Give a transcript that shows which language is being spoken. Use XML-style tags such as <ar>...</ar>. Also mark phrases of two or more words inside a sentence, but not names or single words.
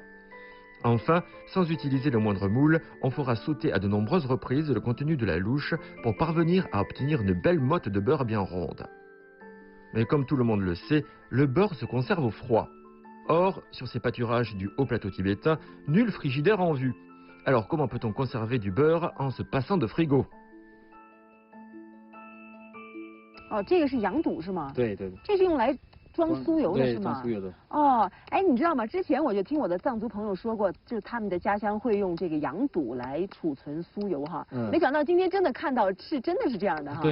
<fr>Enfin, sans utiliser le moindre moule, on fera sauter à de nombreuses reprises le contenu de la louche pour parvenir à obtenir une belle motte de beurre bien ronde. Mais comme tout le monde le sait, le beurre se conserve au froid. Or, sur ces pâturages du haut plateau tibétain, nul frigidaire en vue. Alors comment peut-on conserver du beurre en se passant de frigo?</fr> <zh>哦，这个是羊肚是吗？对。这是用来装酥油的对，是吗？装酥油的。哦，哎，你知道吗？之前我就听我的藏族朋友说过，就是他们的家乡会用这个羊肚来储存酥油哈。没想到今天真的看到真的是这样的哈。</zh>